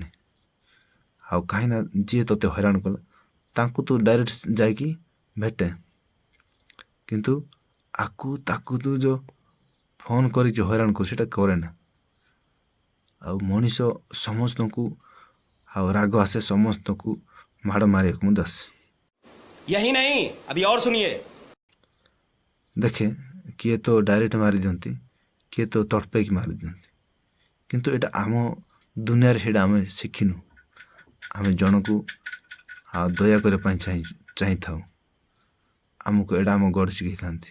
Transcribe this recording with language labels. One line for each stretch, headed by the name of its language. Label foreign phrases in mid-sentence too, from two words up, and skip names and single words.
Odia: ଆଉ କାହିଁକିନା ଯିଏ ତୋତେ ହଇରାଣ କଲା, ତାଙ୍କୁ ତୁ ଡାଇରେକ୍ଟ ଯାଇକି ଭେଟେ, କିନ୍ତୁ ତାକୁ ତୁ ଯେଉଁ ଫୋନ୍ କରିକି ହଇରାଣ କରୁ, ସେଇଟା କରେ ନା। ଆଉ ମଣିଷ ସମସ୍ତଙ୍କୁ ଆଉ ରାଗ ଆସେ, ସମସ୍ତଙ୍କୁ ମାଡ଼ ମାରିବାକୁ ମଧ୍ୟ ଆସେ।
Hindi: यही नहीं, अभी और सुनिए।
Odia: ଦେଖେ କିଏ ତ ଡାଇରେକ୍ଟ ମାରିଦିଅନ୍ତି, କିଏ ତ ତଡ଼ପେଇକି ମାରିଦିଅନ୍ତି, କିନ୍ତୁ ଏଇଟା ଆମ ଦୁନିଆରେ ସେଇଟା ଆମେ ଶିଖିନୁ। ଆମେ ଜଣକୁ ଆଉ ଦୟା କରିବା ପାଇଁ ଚାହିଁଥାଉ, ଆମକୁ ଏଇଟା ଆମ ଗଡ଼ ଶିଖେଇଥାନ୍ତି।